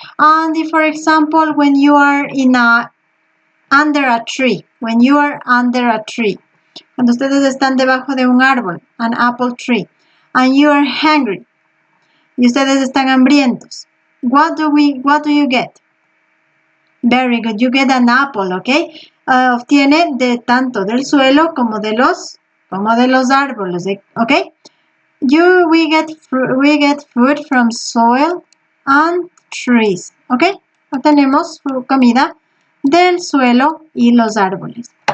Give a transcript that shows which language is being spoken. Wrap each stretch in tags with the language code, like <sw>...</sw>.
<en>And if, for example, when you are under a tree. When you are under a tree.</en> <es>Cuando ustedes están debajo de un árbol,</es> <en>an apple tree, and you are hungry,</en> <es>y ustedes están hambrientos,</es> <en>what do you get? Very good, you get an apple, okay?</en> <es>Obtiene de tanto del suelo como de los árboles, okay?</es> <en>We get food from soil and trees, okay?</en> <es>Obtenemos comida del suelo y los árboles.</es>